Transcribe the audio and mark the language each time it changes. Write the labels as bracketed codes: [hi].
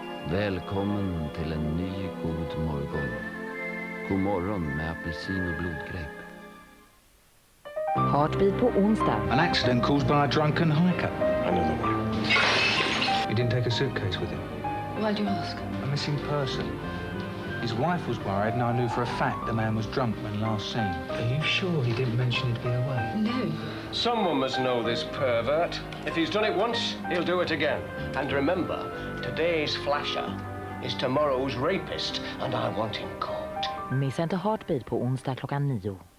[sv] Välkommen till en ny god morgon. God morgon med apelsin och blodgrape. Heartbeat på onsdag. [en] An accident caused by a drunken hiker. I know the way. He didn't take a suitcase with him. Why'd you ask? A missing person. His wife was worried, and I knew for a fact the man was drunk when last seen. Are you sure he didn't mention he'd be away? No. Someone must know this pervert. If he's done it once, he'll do it again. And remember, today's flasher is tomorrow's rapist, and I want him caught. [sv] Missa inte Heartbeat på onsdag klockan 9.